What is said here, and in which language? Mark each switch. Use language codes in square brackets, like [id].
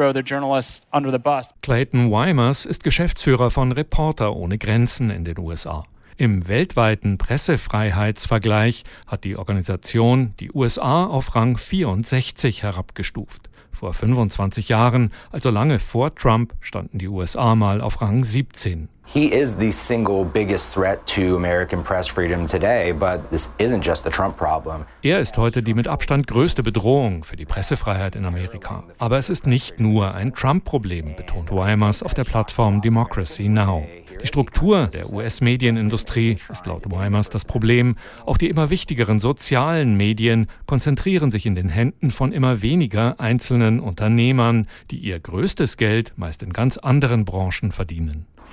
[de] Clayton Wymers ist Geschäftsführer von Reporter ohne Grenzen in den USA. Im weltweiten Pressefreiheitsvergleich hat die Organisation die USA auf Rang 64 herabgestuft. Vor 25 Jahren, also lange vor Trump, standen die USA mal auf Rang 17. [en] He is the single biggest threat to American press freedom today, but this isn't just the Trump problem. [de] Er ist heute die mit Abstand größte Bedrohung für die Pressefreiheit in Amerika. Aber es ist nicht nur ein Trump-Problem, betont Wymers auf der Plattform Democracy Now. Die Struktur der US-Medienindustrie ist laut Wymers das Problem. Auch die immer wichtigeren sozialen Medien konzentrieren sich in den Händen von immer weniger einzelnen Unternehmern, die ihr größtes Geld meist in ganz anderen Branchen verdienen.